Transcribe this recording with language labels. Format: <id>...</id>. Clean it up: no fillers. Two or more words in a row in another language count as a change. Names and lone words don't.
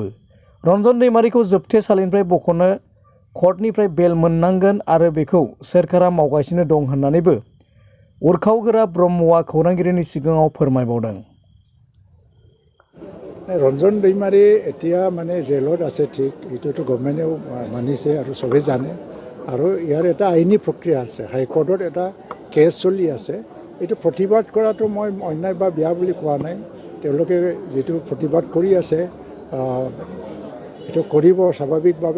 <brx>रन्जन दैमारिखौ जोबथेसालिनिफ्राय बख'नो कर्टनिफ्राय बेल मोननांगोन आरो बेखौ सोरखारा मावगासिनो दं होननानैबो उरखावगोरा ब्रह्मआ खौरांगिरिनि सिगाङाव फोरमायबावदों।</brx> <as>ৰঞ্জন দৈমাৰী এতিয়া মানে जेলত আছে ঠিক এইটোতো গভৰ্ণমেণ্টেও মানিছে আৰু সবে জানে আৰু ইয়াৰ এটা আইনী প্ৰক্ৰিয়া আছে। হাইকোৰ্টত এটা কেছ চলি আছে। এইটো প্ৰতিবাদ কৰাটো মই অন্যায় বা বেয়া বুলি কোৱা নাই। তেওঁলোকে যেটো প্ৰতিবাদ কৰি আছে এইটো কৰিব স্বাভাৱিকভাৱে।</as>